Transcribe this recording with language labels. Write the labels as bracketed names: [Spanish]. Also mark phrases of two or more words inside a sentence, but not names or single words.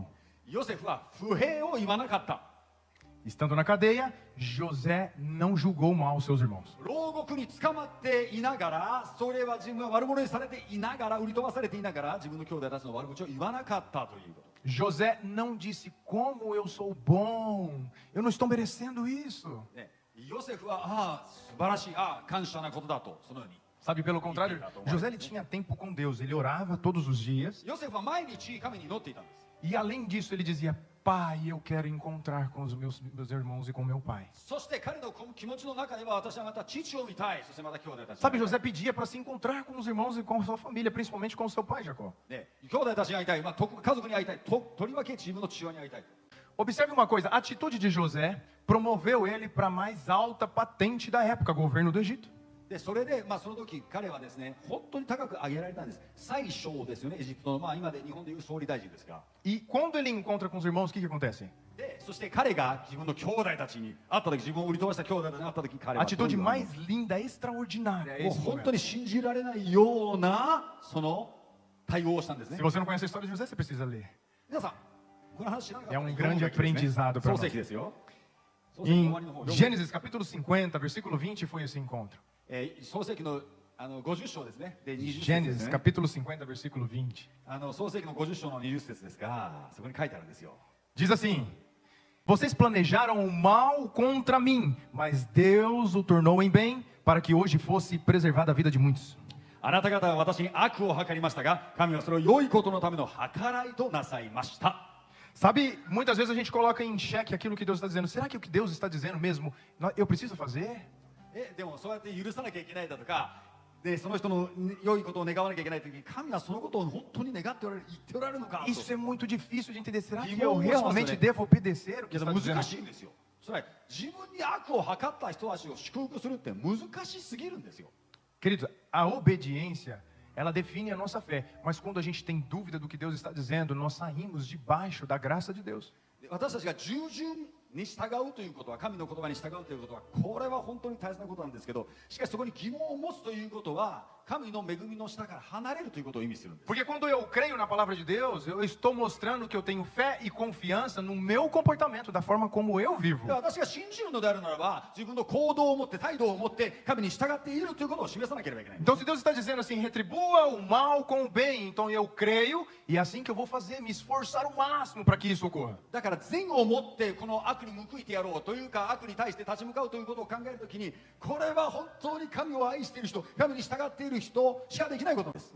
[Japanese] ヨセフは不平を言わなかった。 [Portuguese] Estando na cadeia, José não julgou mal os seus irmãos. [Japanese] 牢獄に捕まっていながら、それは自分は悪者にされていながら、売り飛ばされていながら、自分の兄弟たちの悪口を言わなかったということ。 [Portuguese] José não disse como eu sou bom, eu não estou merecendo isso. [Japanese] ね、ヨセフは素晴らしい、感謝なことだと、そのように。 [Portuguese] Sabe, pelo contrário, José ele tinha tempo com Deus, ele orava todos os dias. [Japanese] ヨセフは毎日神に祈っていたんです。 [Portuguese] E além disso, ele dizia: Pai, eu quero encontrar com os meus irmãos e com meu pai. [Japanese] そして彼の気持ちの中では私はまた父を見たい。そしてまた兄弟たち。 [Portuguese] Sabe, José pedia para se encontrar com os irmãos e com a sua família, principalmente com o seu pai, Jacó. [Japanese] ね、兄弟たちに会いたい、家族に会いたい、とりわけ自分の父親に会いたい。 [Portuguese] Observe uma coisa, a atitude de José promoveu ele para a mais alta patente da época, governo do Egito. [Japanese] でそれで、その時彼はですね、本当に高く上げられたんです。最小ですよね、エジプトの、今で日本でいう総理大臣ですが。 [Portuguese] E quando ele encontra com os irmãos, o que acontece? [Japanese] でそして彼が自分の兄弟たちに会った時、自分を売り飛ばした兄弟たちに会った時、彼 [Portuguese] A [Japanese] は [Portuguese] atitude mais linda, extraordinária. É [Japanese] もう [Portuguese] esse [Japanese] 本当 [Portuguese] momento. [Japanese] に信じられないようなその対応をしたんですね [Portuguese] Se。você não conhece a história de José, você precisa ler. [Japanese] 皆さん、この話知らなかったら [Portuguese] grande aprendizado para [Japanese] 創 [Portuguese] nós. [Japanese] 世記ですよ。創世記の [Portuguese] Em [Japanese] 終わりの方、 [Portuguese] Gênesis capítulo 50, versículo 20, foi esse encontro. [Japanese] 創世記の50章ですね。で20節です [Portuguese] Gênesis [Japanese] ね。 [Portuguese] capítulo 50, versículo 20. [Japanese] 創世記の50章の20節ですが、そこに書いてあるんですよ。 [Portuguese] Diz assim: Vocês planejaram o mal contra mim, mas Deus o tornou em bem, para que hoje fosse preservada a vida de muitos. [Japanese] あなた方は私に悪を計りましたが、神はそれを良いことのための計らいとなさいました。 [Portuguese] Sabe, muitas vezes a gente coloca em xeque aquilo que Deus está dizendo. Será que o que Deus está dizendo mesmo, eu preciso fazer? [Japanese] でもそうやって許さなきゃいけないだとか、でその人の良いことを願わなきゃいけないときに、神はそのことを本当に願っておられる、言っておられるのかと。 [Portuguese] Isso é muito difícil de entender. Será que Irmão, eu vamos realmente fazer. devo obedecer o que [Japanese] いや [Portuguese] está [Japanese] 難 [Portuguese] dizendo? [Japanese] しいんですよ。それは自分に悪を図った人たちを祝福するって難しすぎるんですよ。 [Portuguese] Queridos, a obediência, ela define a nossa fé. Mas quando a gente tem dúvida do que Deus está dizendo, nós saímos debaixo da graça de Deus. [Japanese] で私たちが従順に従うということは、神の言葉に従うということは、これは本当に大切なことなんですけど、しかしそこに疑問を持つということは、神の恵みの下から離れるということを意味するんです。 [Portuguese] Porque quando eu creio na palavra de Deus, eu estou mostrando que eu tenho fé e confiança no meu comportamento, da forma como eu vivo. [Japanese] で私が信じるのであるならば、自分の行動を持って、態度を持って神に従っているということを示さなければいけない。 [Portuguese] Então, se Deus está dizendo assim, retribua o mal com o bem, então eu creio e é assim que eu vou fazer, me esforçar o máximo para que isso ocorra. [Japanese] だから善を持ってこの悪に報いてやろうというか、悪に対して立ち向かうということを考えるときに、これは本当に神を愛している人、神に従っている人しかできないことです。